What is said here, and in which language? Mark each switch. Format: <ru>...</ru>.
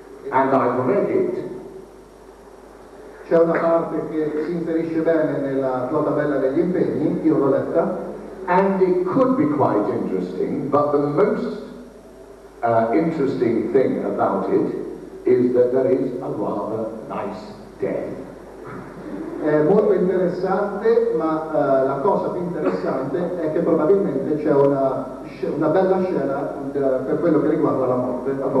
<en>And I've read it.</en> <it>C'è una parte che si inserisce bene nella tua tabella degli impegni, io l'ho letta.</it> <en>And it could be quite interesting, but the most interesting thing about it is that there is a rather nice death.</en> <it>È molto interessante, ma la cosa più interessante è che probabilmente c'è una bella scena per quello che riguarda la morte.</it>